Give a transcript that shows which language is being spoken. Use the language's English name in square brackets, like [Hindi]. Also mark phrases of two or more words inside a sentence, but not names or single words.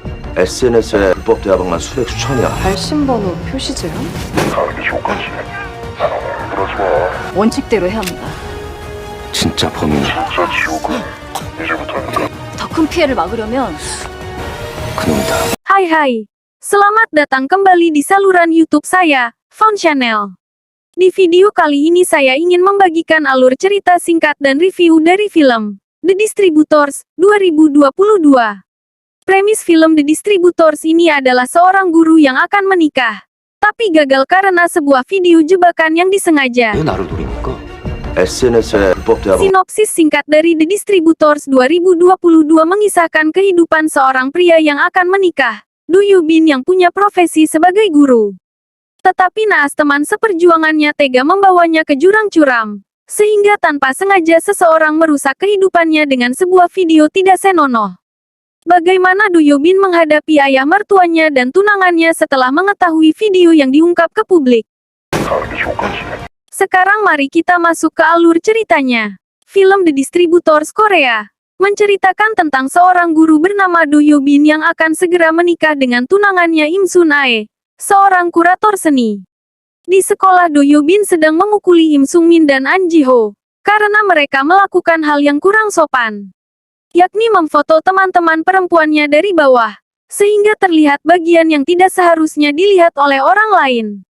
[Korean] SNS에 불법 대화방만 수백 수천이야. 발신번호 표시 제한 가는 게 좋겠지. 그러지 마. 원칙대로 해야 합니다. 진짜 범인은 진짜 지옥은 이제부터니까. 더 큰 피해를 막으려면 그놈이다. [Indonesian] Hai, selamat datang kembali di saluran YouTube saya, Fon Channel. Di video kali ini saya ingin membagikan alur cerita singkat dan review dari film The Distributors 2022. Premis film The Distributors ini adalah seorang guru yang akan menikah, tapi gagal karena sebuah video jebakan yang disengaja. [Korean] 왜 나를 노린 걸까? SNS에 불법 대화방 [Indonesian] Sinopsis singkat dari The Distributors 2022 mengisahkan kehidupan seorang pria yang akan menikah, Do Yoo Bin yang punya profesi sebagai guru. Tetapi naas teman seperjuangannya tega membawanya ke jurang curam, sehingga tanpa sengaja seseorang merusak kehidupannya dengan sebuah video tidak senonoh. Bagaimana Do Yoo Bin menghadapi ayah mertuanya dan tunangannya setelah mengetahui video yang diungkap ke publik? [Korean] 가는 게 좋겠지. [Indonesian] Sekarang mari kita masuk ke alur ceritanya. Film The Distributors Korea menceritakan tentang seorang guru bernama Do Yoo Bin yang akan segera menikah dengan tunangannya Im Sun Ae, seorang kurator seni. Di sekolah Do Yoo Bin sedang memukuli Im Sung Min dan An Ji Ho karena mereka melakukan hal yang kurang sopan, yakni memfoto teman-teman perempuannya dari bawah, sehingga terlihat bagian yang tidak seharusnya dilihat oleh orang lain.